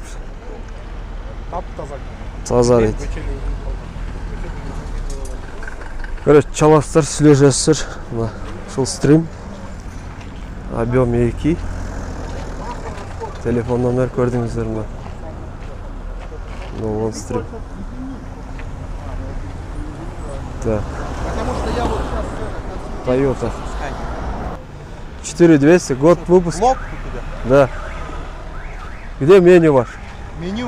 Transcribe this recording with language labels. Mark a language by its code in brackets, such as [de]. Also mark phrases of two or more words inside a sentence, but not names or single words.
[ky] Тап таза. Таза дейт. Короче, чаластар, сүйлөшөсүздөр. Мына ушул стрим. Объем 2. Телефон номер көрдүңүздөр мына. [ru] Ну, стрим. Так. Toyota. 4200, год выпуска. Лоб? Да. Где меню ваш? Меню?